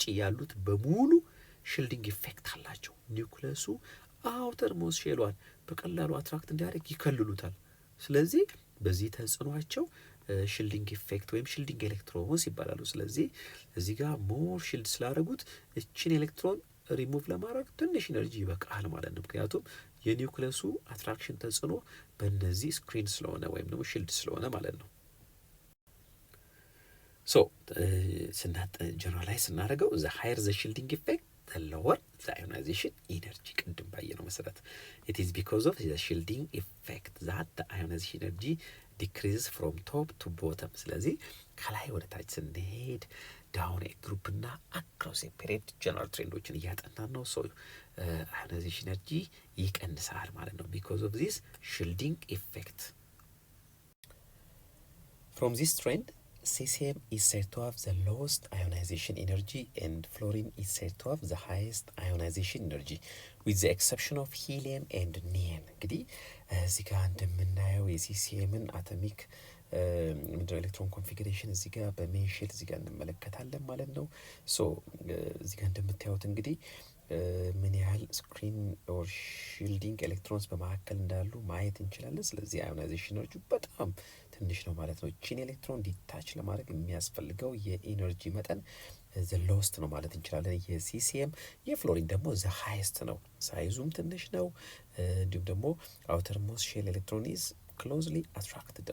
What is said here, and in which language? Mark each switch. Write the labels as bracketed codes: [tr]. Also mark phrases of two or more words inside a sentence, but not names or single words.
[am] ያሉት በሙሉ [en] shielding effect [am] አላቸው። ኒውክለሱ አውተር ሞስት ሼሏን በቀላሉ አትራክት እንዲያደርግ ይከልሉታል። ስለዚህ በዚህ ተጽዕኗቸው [en] shielding effect [am] ወይም [en] shielding electrons [am] ይባላሉ። ስለዚህ እዚህ ጋር [en] more shield [am] ስላደረጉት እችን [en] electron remove [am] ለማድረግ ትንሽ ኢነርጂ ይበቃል ማለት ነው። ምክንያቱም የኒውክለሱ አትራክሽን ተጽዕኖ በእነዚህ ስክሪን ስለሆነ ወይም ደግሞ ሺልድ ስለሆነ ማለት ነው። ጀነራላይዝ ስናደርገው [en] the higher the shielding effect the lower the ionization energy [am] ቅድም ባየነው መሰረት [en] it is because of the shielding effect that the ionization energy decreases from top to bottom። [am] ስለዚህ ከላይ ወደ ታች ስንሄድ ዳውን ግሩፕ እና አክሮስ ፔሪድ ጀነራል ትሬንዶችን እያጠናን ነው። [en] ionization energy [am] ይቀንሳል ማለት ነው [en] because of this shielding effect። From this trend cesium is said to have the lowest ionization energy and fluorine is said to have the highest ionization energy with the exception of helium and neon። [am] እንግዲህ እዚህ ጋር እንደምናየው የሲሲኤምን አቶሚክ ምንድነው [en] electron configuration [am] እዚህ ጋር በሜንሽል እዚህ ጋር እንመለከታለን ማለት ነው። ሶ እዚህ ጋር እንደምታዩት እንግዲህ ምን ያህል [en] screen or shielding electrons [am] በመካከል እንዳሉ ማየት እንችላለን። ስለዚህ [en] ionization energy [am] በጣም ትንሽ ነው ማለት ነው። ቺን [en] electron detach [am] ለማድረግ የሚያስፈልገው የኢነርጂ መጠን [en] the lowest [am] ነው ማለት እንችላለን። የሲሲኤም የፍሎሪን ደግሞ [en] the highest [am] ነው። ሳይዙም ትንሽ ነው። እንዲሁም ደግሞ [en] outer most shell electron is closely attracted